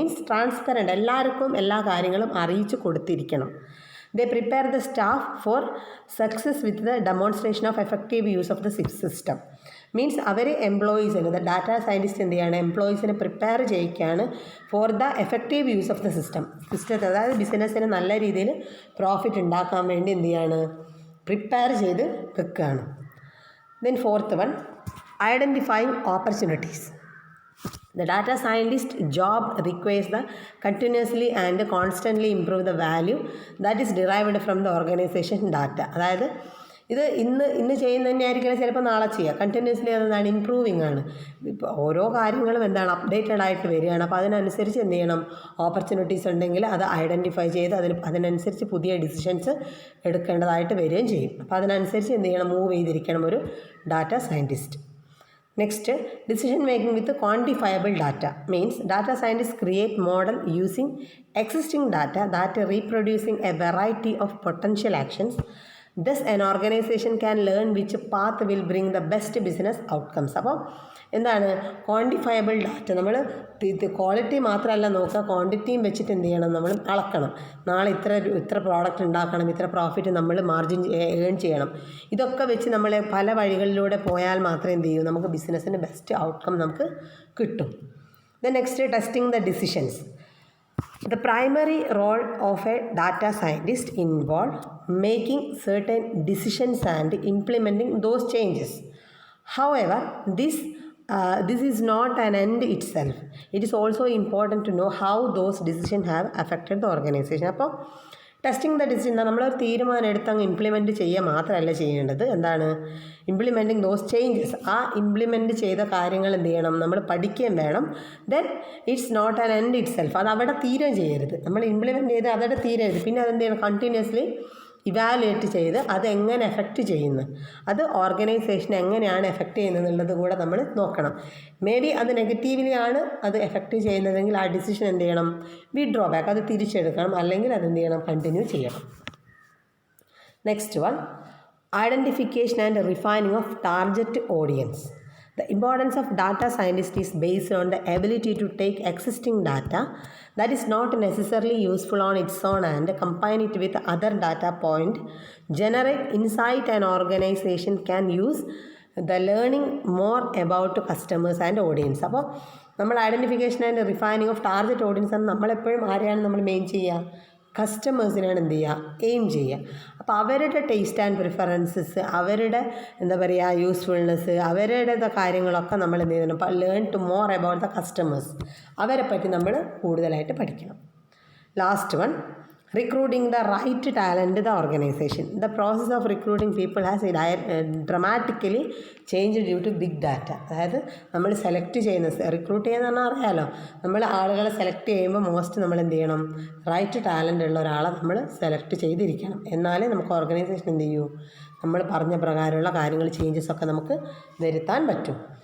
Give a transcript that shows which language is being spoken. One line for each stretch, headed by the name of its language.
Malayalam: Means transparent, എല്ലാവർക്കും എല്ലാ കാര്യങ്ങളും അറിയിച്ചു കൊടുത്തിരിക്കണം.
English: They prepare the staff for success with the demonstration of effective use of the system.
Malayalam: Means our എംപ്ലോയീസിന്, data scientist എന്ത് ചെയ്യാണ്, എംപ്ലോയീസിനെ prepare ചെയ്യിക്കുകയാണ്
English: for the effective use of the
Malayalam: സിസ്റ്റത്തെ. അതായത് ബിസിനസ്സിന് നല്ല രീതിയിൽ പ്രോഫിറ്റ് ഉണ്ടാക്കാൻ വേണ്ടി എന്ത് ചെയ്യാണ്, പ്രിപ്പയർ ചെയ്ത് വെക്കുകയാണ്.
English: Then fourth one, identifying opportunities. The data scientist job requires the continuously and constantly improve the value that is derived from the organization data.
Malayalam: അതായത് ഇത് ഇന്ന് ചെയ്യുന്ന തന്നെ ആയിരിക്കണം, ചിലപ്പോൾ നാളെ ചെയ്യുക. കണ്ടിന്യൂസ്ലി അതെന്താണ്, ഇമ്പ്രൂവിങ് ആണ്. ഇപ്പോൾ ഓരോ കാര്യങ്ങളും എന്താണ് അപ്ഡേറ്റഡ് ആയിട്ട് വരികയാണ്. അപ്പോൾ അതിനനുസരിച്ച് എന്ത് ചെയ്യണം, ഓപ്പർച്യൂണിറ്റീസ് ഉണ്ടെങ്കിൽ അത് ഐഡൻറ്റിഫൈ ചെയ്ത് അതിനനുസരിച്ച് പുതിയ ഡിസിഷൻസ് എടുക്കേണ്ടതായിട്ട് വരികയും ചെയ്യും. അപ്പോൾ അതിനനുസരിച്ച് എന്ത് ചെയ്യണം, മൂവ് ചെയ്തിരിക്കണം ഒരു data scientist.
English: Next, decision making with quantifiable data means data scientists create model using existing data that reproducing a variety of potential actions. Thus, an organization can learn which path will bring the best business outcomes.
Malayalam: അപ്പോൾ എന്താണ് quantifiable data? നമ്മൾ quality മാത്രമല്ല നോക്കുക, ക്വാണ്ടിറ്റിയും വെച്ചിട്ട് എന്ത് ചെയ്യണം, നമ്മൾ അളക്കണം. നാളെ ഇത്ര പ്രോഡക്റ്റ് ഉണ്ടാക്കണം, ഇത്ര പ്രോഫിറ്റ് നമ്മൾ മാർജിൻ ഏൺ ചെയ്യണം. ഇതൊക്കെ വെച്ച് നമ്മൾ പല വഴികളിലൂടെ പോയാൽ മാത്രമേ എന്ത് ചെയ്യൂ, നമുക്ക് ബിസിനസ്സിന് ബെസ്റ്റ് ഔട്ട്കം നമുക്ക് കിട്ടും.
English: Next, testing the decisions. The primary role of a data scientist involves making certain decisions and implementing those changes. However, this is not an end itself. It is also important to know how those decisions have affected the organization.
Malayalam: അപ്പോൾ testing the decision, നമ്മളൊരു തീരുമാനം എടുത്ത് അങ്ങ് implement ചെയ്യുക മാത്രമല്ല ചെയ്യേണ്ടത്. എന്താണ്
English: Implementing those changes.
Malayalam: ആ ഇംപ്ലിമെൻറ്റ് ചെയ്ത കാര്യങ്ങൾ എന്ത് ചെയ്യണം, നമ്മൾ പഠിക്കുകയും വേണം.
English: Then it's not an end itself.
Malayalam: അത് അവിടെ തീരുകയും ചെയ്യരുത്. നമ്മൾ ഇംപ്ലിമെൻറ്റ് ചെയ്ത് അതവിടെ തീരരുത്. പിന്നെ അതെന്ത് ചെയ്യണം, കണ്ടിന്യൂസ്ലി ഇവാലുവേറ്റ് ചെയ്ത് അത് എങ്ങനെ എഫക്റ്റ് ചെയ്യുന്നു, അത് ഓർഗനൈസേഷനെ എങ്ങനെയാണ് എഫക്റ്റ് ചെയ്യുന്നത് എന്നുള്ളത് കൂടെ നമ്മൾ നോക്കണം. മേ ബി അത് നെഗറ്റീവ്ലി ആണ് അത് എഫക്റ്റ് ചെയ്യുന്നതെങ്കിൽ ആ ഡിസിഷൻ എന്ത് ചെയ്യണം, വിഡ്രോ ബാക്ക്, അത് തിരിച്ചെടുക്കണം. അല്ലെങ്കിൽ അതെന്ത് ചെയ്യണം, കണ്ടിന്യൂ ചെയ്യണം.
English: Next one, identification and refining of target audience. The importance of data scientist is based on the ability to take existing data that is not necessarily useful on its own and combine it with other data point, generate insight an organization can use the learning more about customers and audience.
Malayalam: അപ്പോൾ നമ്മൾ
English: identification and refining of target audience
Malayalam: ആണ് നമ്മളെപ്പോഴും ആരെയാണ് നമ്മൾ main ചെയ്യുക, കസ്റ്റമേഴ്സിനാണ് എന്ത് ചെയ്യുക, aim ചെയ്യുക. അപ്പോൾ അവരുടെ ടേസ്റ്റ് ആൻഡ് പ്രിഫറൻസസ്, അവരുടെ എന്താ പറയുക യൂസ്ഫുൾനെസ്, അവരുടെ കാര്യങ്ങളൊക്കെ നമ്മൾ എന്ത് ചെയ്യണം,
English: Learn to more about the customers.
Malayalam: അവരെ പറ്റി നമ്മൾ കൂടുതലായിട്ട് പഠിക്കണം.
English: Last one, recruiting the right talent in the organization. The process of recruiting people has dramatically changed due to big data.
Malayalam: അതായത് നമ്മൾ സെലക്ട് ചെയ്യുന്ന, റിക്രൂട്ട് ചെയ്യുന്ന പറഞ്ഞാൽ അറിയാമല്ലോ, നമ്മൾ ആളുകളെ സെലക്ട് ചെയ്യുമ്പോൾ മോസ്റ്റ് നമ്മൾ എന്ത് ചെയ്യണം, റൈറ്റ് ടാലൻ്റ് ഉള്ള ഒരാളെ നമ്മൾ സെലക്ട് ചെയ്തിരിക്കണം. എന്നാലേ നമുക്ക് ഓർഗനൈസേഷൻ എന്ത് ചെയ്യൂ, നമ്മൾ പറഞ്ഞ പ്രകാരമുള്ള കാര്യങ്ങൾ ചേഞ്ചസ് ഒക്കെ നമുക്ക് വരുത്താൻ പറ്റും.